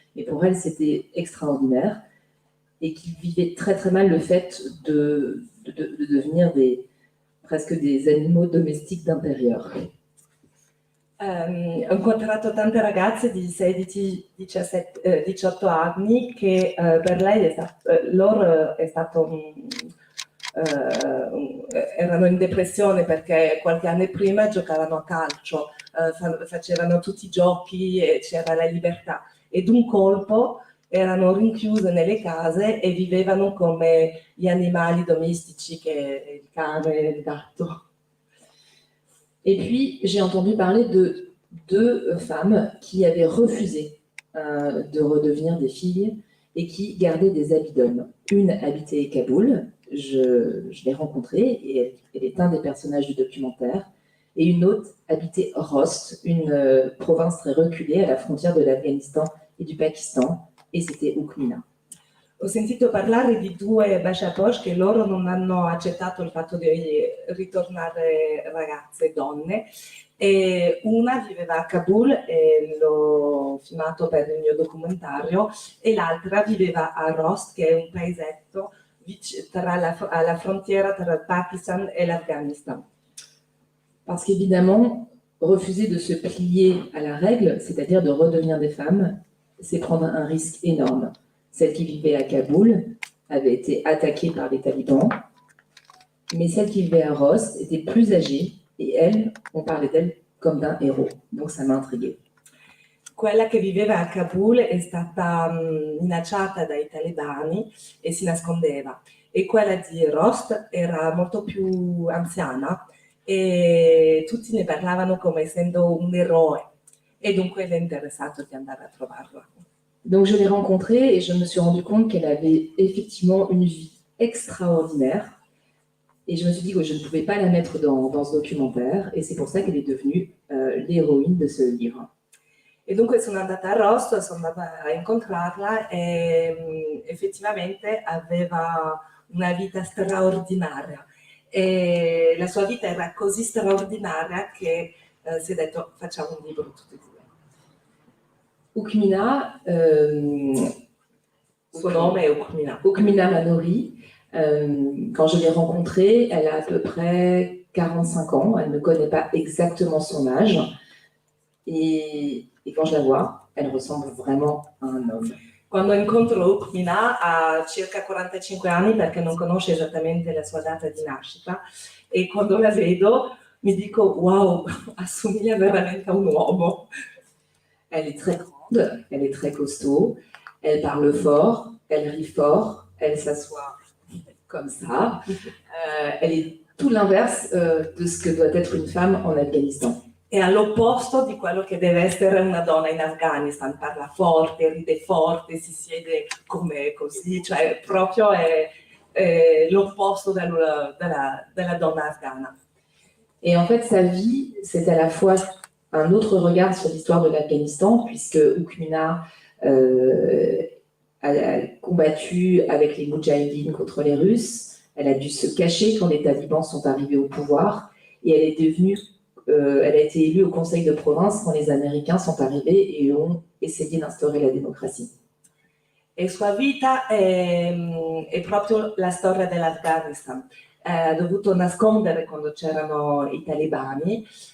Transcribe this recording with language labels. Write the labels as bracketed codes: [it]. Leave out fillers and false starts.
[fr] Mais pour elles, c'était extraordinaire et qui vivaient très très mal le fait de devenir presque des animaux domestiques d'intérieur. [it] Ho incontrato tante ragazze di 16, 17, 18 anni che per loro è stato erano in depressione perché qualche anno prima giocavano a calcio, facevano tutti i giochi e c'era la libertà e d'un colpo erano rinchiuse nelle case e vivevano come gli animali domestici che il cane e il gatto. [fr] Et puis, j'ai entendu parler de deux femmes qui avaient refusé de redevenir des filles et qui gardaient des habits d'hommes. Une habitait Kaboul, je l'ai rencontrée et elle est un des personnages du documentaire, et une autre habitait Rost, une province très reculée à la frontière de l'Afghanistan et du Pakistan, et c'était Oukmina. [it] Ho sentito parlare di due Bashaposh che loro non hanno accettato il fatto di ritornare ragazze, donne, e una viveva a Kabul e l'ho filmato per il mio documentario e l'altra viveva a Rost, che è un paesetto alla frontiera tra il Pakistan e l'Afghanistan. [fr] Parce qu'évidemment, refuser de se plier à la règle, c'est-à-dire de redevenir des femmes, c'est prendre un risque énorme. Celle qui vivait à Kaboul avait été attaquée par les talibans, mais celle qui vivait à Rost était plus âgée et elle, on parlait d'elle comme d'un héros. Donc ça m'a intriguée. [it] Quella che viveva a Kabul è stata minacciata dai talebani e si nascondeva, e quella di Rost era molto più anziana e tutti ne parlavano come essendo un eroe e dunque l'è interessato di andare a trovarla. [fr] Donc je l'ai rencontrée et je me suis rendu compte qu'elle avait effectivement une vie extraordinaire. Et je me suis dit que je ne pouvais pas la mettre dans ce documentaire. Et c'est pour ça qu'elle est devenue l'héroïne de ce livre. [it] E dunque sono andata a Rosto, sono andata a incontrarla e effettivamente aveva una vita straordinaria. E la sua vita era così straordinaria che si è detto facciamo un libro tutti e due. Oukmina, suo nome è Oukmina. [fr] Oukmina Manori, quand je l'ai rencontrée, elle a à peu près 45 ans, elle ne connaît pas exactement son âge, et quand je la vois, elle ressemble vraiment à un homme. [it] Quando incontro Oukmina ha circa 45 anni perché non conosce esattamente la sua data di nascita, e quando la vedo mi dico wow, assomiglia veramente a un uomo. [fr] Elle est très grande, elle est très costaud, elle parle fort, elle rit fort, elle s'assoit comme ça. Elle est tout l'inverse de ce que doit être une femme en Afghanistan. [it] È all'opposto di quello che deve essere una donna in Afghanistan, parla forte, ride forte, si siede come così, cioè proprio è l'opposto della donna afghana. [fr] Et en fait, sa vie, c'est à la fois un autre regard sur l'histoire de l'Afghanistan, puisque Oukmina a combattu avec les Moudjahidines contre les Russes. Elle a dû se cacher quand les talibans sont arrivés au pouvoir et elle est devenue, elle a été élue au conseil de province quand les Américains sont arrivés et ont essayé d'instaurer la démocratie. [it] E sua vita è proprio la storia dell'Afghanistan. Ha dovuto nascondere quando c'erano i talebani.